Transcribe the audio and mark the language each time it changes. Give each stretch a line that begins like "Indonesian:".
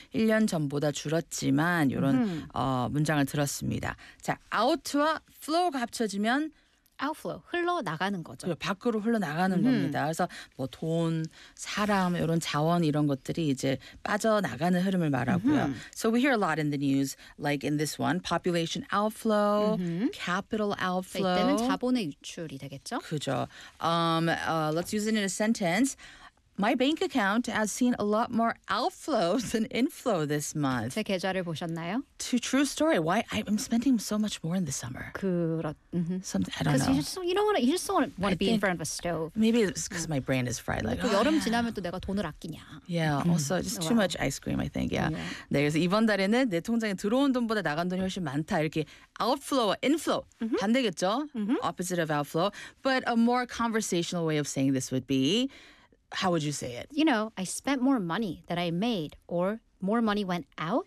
Korean: 1년 전보다 줄었지만 이런 문장을 들었습니다. 자, out와 flow가 합쳐지면 outflow, 흘러나가는 거죠. 밖으로 흘러나가는 겁니다. 그래서 뭐 돈, 사람, 이런 자원 이런 것들이 이제 빠져나가는 흐름을 말하고요.
English: So we hear a lot in the news, like in this one, population outflow, capital outflow.
Korean: 이때는 자본의 유출이 되겠죠? 그죠.
English: Let's use it in a sentence. My bank account has seen a lot more outflow than inflow this month.
Korean: 제 계좌를 보셨나요?
English: To true story. Why I'm spending so much more in the summer. 그렇... Mm-hmm. Something, I don't know. You just don't want to be in front of a stove. Maybe it's because my brain is fried. Like,
Korean: 여름 지나면 또 내가 돈을 아끼냐.
English: Yeah, also just too much ice cream, I think. Yeah. yeah.
Korean: 네, 그래서 이번 달에는 내 통장에 들어온 돈보다 나간 돈이 훨씬 많다. 이렇게 outflow, inflow. Mm-hmm. 반대겠죠? Mm-hmm.
English: Opposite of outflow. But a more conversational way of saying this would be, how would you say it? You know, I spent more money than I made, or more money went out